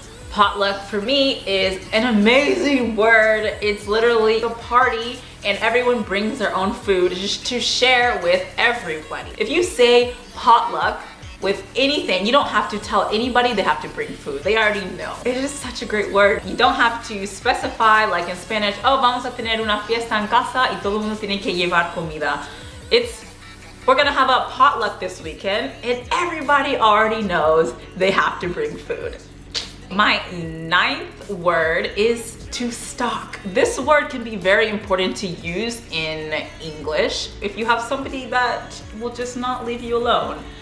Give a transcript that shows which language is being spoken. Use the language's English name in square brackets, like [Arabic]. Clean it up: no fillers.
[English] Potluck for me is an amazing word. It's literally a party and everyone brings their own food just to share with everybody. If you say potluck with anything, you don't have to tell anybody they have to bring food. They already know. It is such a great word. You don't have to specify, like in Spanish, oh, [Spanish] vamos a tener una fiesta en casa y todo el mundo tiene que llevar comida. [English] We're gonna have a potluck this weekend and everybody already knows they have to bring food. My ninth word is to stock. This word can be very important to use in English if you have somebody that will just not leave you alone.